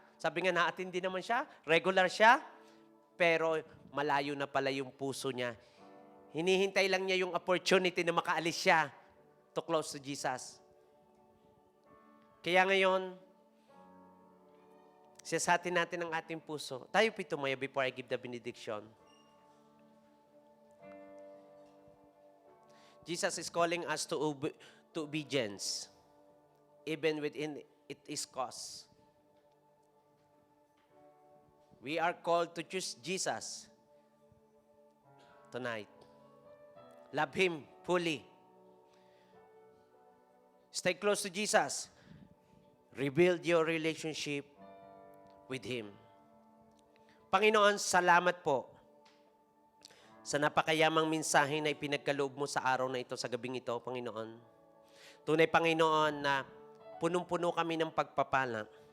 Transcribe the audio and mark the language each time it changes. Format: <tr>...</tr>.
<tl>Sabi nga, na-attend din naman siya. Regular siya. Pero malayo na pala yung puso niya. Hinihintay lang niya yung opportunity na makaalis siya</tl> <en>to close to Jesus.</en> <tl>Kaya ngayon, siyasatin natin ang ating puso. Tayo pito maya</tl> <en>before I give the benediction. Jesus is calling us to obedience, even within it is cost. We are called to choose Jesus tonight. Love Him fully. Stay close to Jesus. Rebuild your relationship with Him.</en> <tl>Panginoon, salamat po sa napakayamang mensahe na ipinagkaloob mo sa araw na ito, sa gabing ito, Panginoon. Tunay, Panginoon, na punong-puno kami ng pagpapala.</tl>